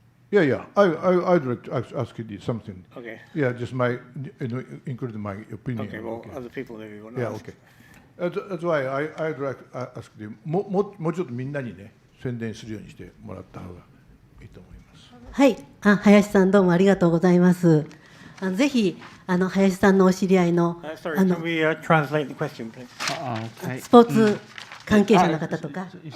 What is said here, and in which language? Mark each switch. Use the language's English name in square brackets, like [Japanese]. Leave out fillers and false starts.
[English] Yeah, I'd like to ask you something. Okay. Yeah, just including my opinion. Okay, well, other people maybe want to Yeah, ask. okay. That's why I'd like to ask you, [Japanese] もうちょっとみんなにね、宣伝するようにしてもらった方がいいと思います。はい、林さんどうもありがとうございます。ぜひ林さんのお知り合いの、 [English] Sorry, can we translate the question, please? Okay. [Japanese] スポーツ関係者の方とか。